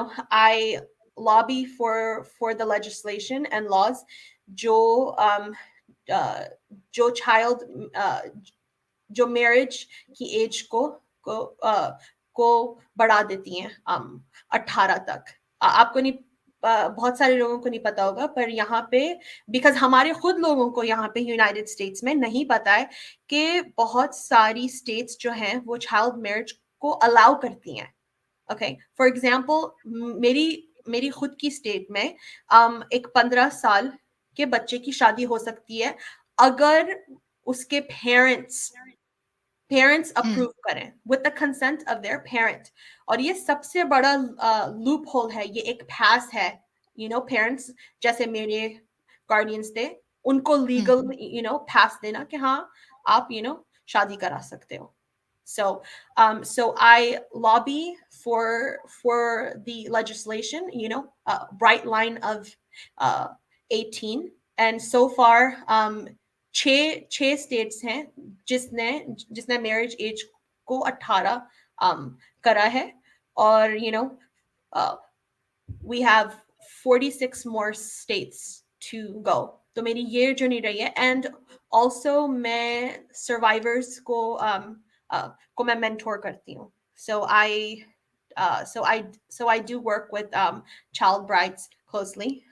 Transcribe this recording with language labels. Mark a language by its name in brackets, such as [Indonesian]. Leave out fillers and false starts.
[English] I lobby for the legislation and laws जो uh, जो child जो marriage की age को [Hindi] बढ़ा देती हैं 18 तक. आपको नहीं, बहुत सारे लोगों को नहीं पता होगा, पर यहाँ पे बिकॉज हमारे खुद लोगों को यहाँ पे यूनाइटेड स्टेट्स में नहीं पता है कि बहुत सारी स्टेट्स जो हैं वो चाइल्ड मैरिज को अलाउ करती हैं. ओके, फॉर एग्जांपल मेरी खुद की स्टेट में एक 15 साल के बच्चे की शादी हो सकती है अगर उसके पेरेंट्स अप्रूव करें [English] With the consent of their parent. [Hindi] और ये सबसे बड़ा लूप होल है, ये एक पास है. पेरेंट्स जैसे मेरे गार्डियंस थे, उनको लीगल पास देना कि हाँ आप शादी करा सकते हो. [English] So I lobby for the legislation, bright line of 18, and so far [Hindi] छह states हैं जिसने marriage age को 18 करा है. [English] और we have 46 more states to go. [Hindi] तो मेरी ये journey रही है. [English] And also [Hindi] मैं survivors को मैं mentor करती हूँ. [English] So I do work with child brides closely.